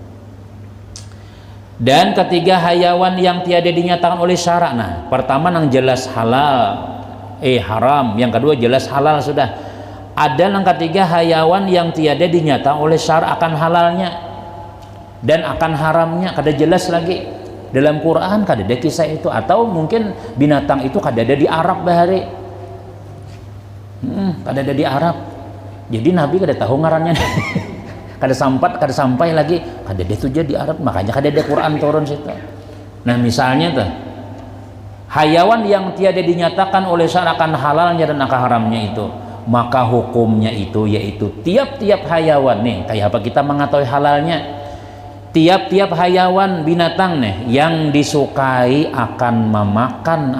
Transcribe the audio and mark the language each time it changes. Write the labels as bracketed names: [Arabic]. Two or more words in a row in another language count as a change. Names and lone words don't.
[Indonesian] Dan ketiga hayawan yang tiada dinyatakan oleh syara. [Banjar] Nah pertama nang jelas halal haram, yang kedua jelas halal sudah. Ada yang ketiga hayawan yang tiada dinyatakan oleh syara akan halalnya dan akan haramnya kada jelas lagi dalam Quran, kada ada kisah itu, atau mungkin binatang itu kada ada di Arab bahari kada ada di Arab, jadi Nabi kada tahu ngarannya kada sampai lagi kada ada itu di Arab, makanya kada ada Quran turun situ. [Indonesian] Nah misalnya tuh hayawan yang tiada dinyatakan oleh syara akan halalnya dan akan haramnya itu, maka hukumnya itu yaitu tiap-tiap hayawan nih, kayak apa kita mengetahui halalnya, tiap-tiap hayawan binatang nih yang disukai akan memakan